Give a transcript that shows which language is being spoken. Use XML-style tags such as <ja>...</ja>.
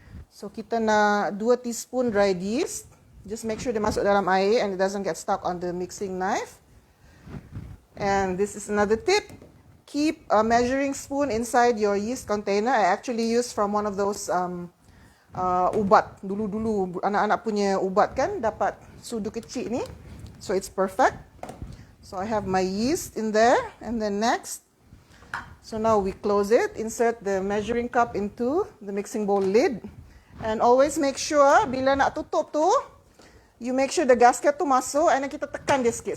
<ms>So kita nak</ms> <en>2 teaspoon dried yeast. Just make sure</en> <ms>dia masuk dalam air</ms> <en>and it doesn't get stuck on the mixing knife. And this is another tip. Keep a measuring spoon inside your yeast container. I actually use from one of those ubat.</en> <ms>Dulu-dulu anak-anak punya ubat kan dapat sudu kecil ni.</ms> <en>So it's perfect. So I have my yeast in there. And then next. So now we close it. Insert the measuring cup into the mixing bowl lid. And always make sure</en> <ms>bila nak tutup tu,</ms> <en>you make sure the gasket</en> <ms>tu masuk</ms> <en>and then</en> <ms>kita tekan dia sikit.</ms>